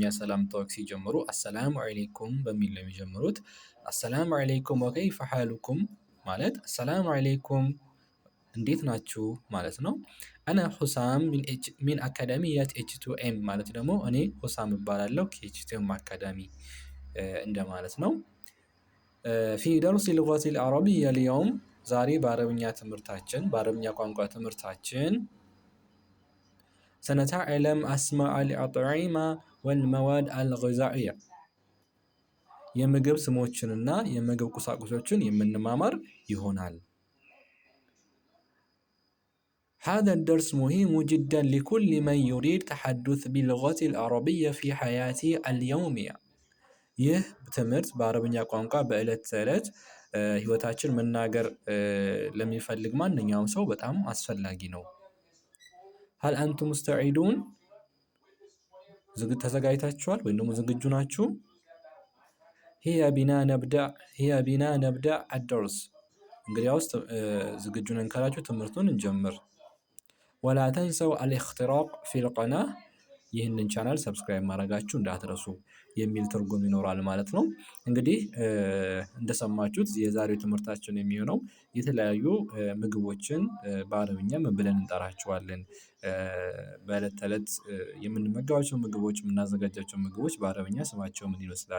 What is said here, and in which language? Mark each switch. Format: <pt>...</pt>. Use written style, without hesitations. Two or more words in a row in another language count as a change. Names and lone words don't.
<am>ሰላምታዎች ሲጀምሩ</am> <ar>السلام عليكم</ar> <am>በሚል ነው የሚጀምሩት።</am> <ar>السلام عليكم وكيف حالكم</ar> <am>ማለት</am> <ar>السلام عليكم</ar> <am>እንዴት ናችሁ ማለት ነው።</am> <ar>أنا حسام من أكاديمية إتش2إم</ar> <am>ማለት ደግሞ እኔ ሁሳም እባላለሁ ከኤች2ኤም አካዳሚ እንደማለት ነው።</am> <ar>في درس اللغة العربية اليوم</ar> <am>ዛሬ በአረብኛ ትምህርታችን በአረብኛ ቋንቋ ትምህርታችን</am> <ar>سنتعلم أسماء الأطعمة والمواد الغذائية</ar> <am>የምግብ ስሞችንና የምግብ ቁሳቁሶችን የምንማማር ይሆናል።</am> <ar>هذا الدرس مهم جدا لكل من يريد التحدث باللغة العربية في حياته اليومية.</ar> <am>ይህ ትምህርት በአረብኛ ቋንቋ በዕለት ተዕለት ህይወታችን መናገር ለሚፈልግ ማንኛውም ሰው በጣም አስፈላጊ ነው።</am> <ar>هل أنتم مستعدون?</ar> <am>ተዘጋጅታችኋል ወይም ደግሞ ዝግጁ ናችሁ?</am> <ar>هيا بنا نبدأ الدرس</ar> <am>እንግዲያውስ ዝግጁ ነን ካላችሁ ትምህርቱን እንጀምር።</am> <ar>ولا تنسوا الاشتراك في القناة</ar> <am>ይህንን ቻናል ሰብስክራይብ ማድረጋችሁ እንዳትረሱ የሚል ትርጉም ይኖራል ማለት ነው። እንግዲህ እንደሰማችሁት የዛሬው ትምህርታችን የሚሆነው የተለያዩ ምግቦችን በአረብኛ ምን ብለን እንጠራቸዋለን? በዕለት ተዕለት የምንመገባቸው ምግቦች የምናዘጋጃቸው ምግቦች በአረብኛ ስማቸው ምን ይመስላል?</am>